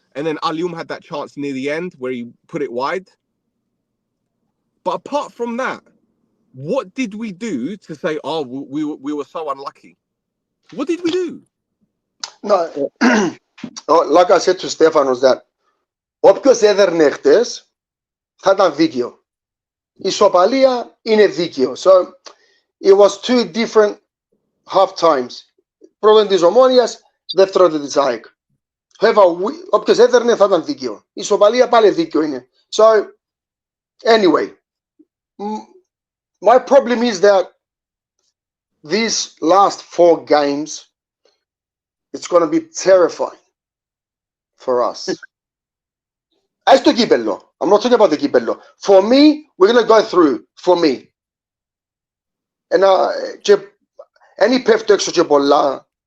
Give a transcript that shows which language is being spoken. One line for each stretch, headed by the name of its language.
English: And then Alium had that chance near the end where he put it wide. But apart from that, what did we do to say, oh, we were so unlucky? What did we do? No, like I said to Stefanos, that
Greek: όποιος έδερνε χτες θα ήταν δίκαιο. Η ισοπαλία είναι δίκαιο.
English: So it was 2 different half times.
Greek: Πρώτον της Ομόνοιας, δεύτερον της ΑΕΚ. Όποιος έδερνε θα ήταν δίκαιο. Η ισοπαλία πάλι δίκαιο είναι.
English: So anyway, my problem is that these last 4 games, it's going to be terrifying for us. As to Kibello, I'm not talking about the Kibello. For me, we're going to go through. For me.
Greek: And any peft έξω και πολλά.